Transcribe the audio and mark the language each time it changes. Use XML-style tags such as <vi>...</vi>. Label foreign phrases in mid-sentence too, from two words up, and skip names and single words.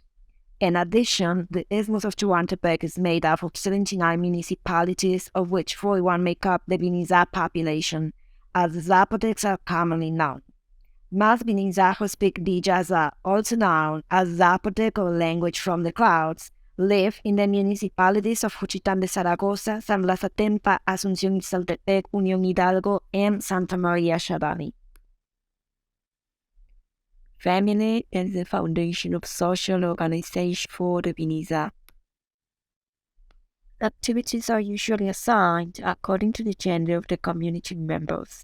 <en>In addition, the Isthmus of Tehuantepec is made up of 79 municipalities, of which 41 make up the Biniza population, as the Zapotecs are commonly known. Most Biniza who speak Dijaza, also known as Zapotec or language from the clouds, live in the municipalities of Juchitán de Zaragoza, San Blas Atempa, Asunción Ixtaltepec, Unión Hidalgo, and Santa Maria Xarani. Family is the foundation of social organization for the Biniza. Activities are usually assigned according to the gender of the community members.</en>